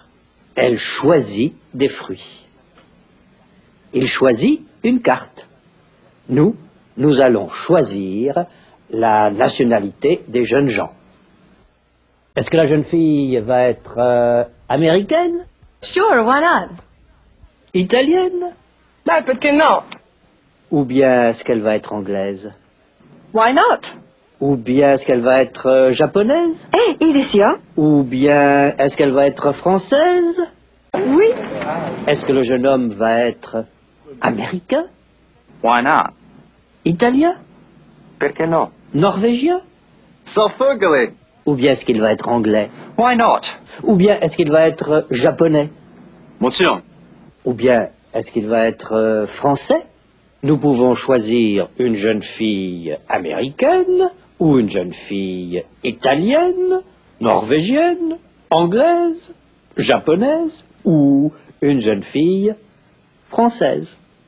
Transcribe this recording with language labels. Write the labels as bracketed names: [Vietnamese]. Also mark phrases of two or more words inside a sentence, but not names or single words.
[French] Elle choisit des fruits. Il choisit une carte. Nous allons choisir la nationalité des jeunes gens. Est-ce que la jeune fille va être américaine? [English] Sure, why not? [French] Italienne? Bah, peut-être que non. Ou bien est-ce qu'elle va être anglaise? [English] Why not? [French] Ou bien est-ce qu'elle va être japonaise? [Japanese] いいですよ。 [French] Ou bien est-ce qu'elle va être française? Oui. Est-ce que le jeune homme va être américain? [English] Why not? [French] Italien? [Italian] Perché no? [French] Norvégien? [Norwegian] Selvfølgelig. [French] Ou bien est-ce qu'il va être anglais? [English] Why not? [French] Ou bien est-ce qu'il va être japonais? [Japanese] もちろん。 [French] Ou bien est-ce qu'il va être français? Nous pouvons choisir une jeune fille américaine ou une jeune fille italienne, norvégienne, anglaise, japonaise ou une jeune fille française.